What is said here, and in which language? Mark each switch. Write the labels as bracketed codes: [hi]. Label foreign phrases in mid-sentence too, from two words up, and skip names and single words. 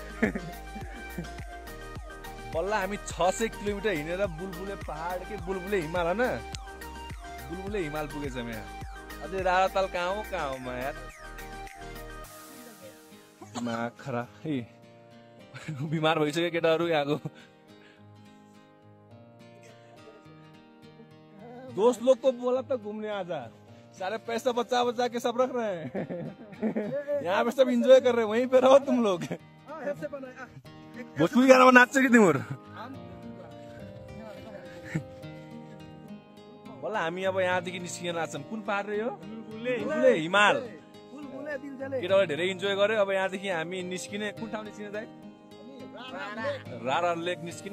[ne] बल्ल हामी 600 किलोमिटर हिँडेर बुलबुले पहाड के बुलबुले हिमाल होइन, बुलबुले हिमाल पुगेछौँ यहाँ। अझै राराताल कहाँ हो यार। [hi] दिमाग खराब है। [ne] बिमार भइसक्यो केटाहरू यहाँको। [hi] दोस्त लोग को बोला तो घूमने आजा, सारे पैसा बचा बचा के सब रख रहे हैं। यहाँ पे सब एंजॉय कर रहे हैं, वहीं पे रहो तुम लोग। [ne] भोजपुरी गाना में नाच्छ कि तिम्रो? बल्ल हामी अब यहाँदेखि निस्किन लाग्छौँ। कुन पहाड रे यो? बुलबुले हिमाल। केटाहरूले धेरै इन्जोय गर्यो। अब यहाँदेखि हामी निस्किने। कुन ठाउँ निस्किने दाइ? रारा लेक निस्किने।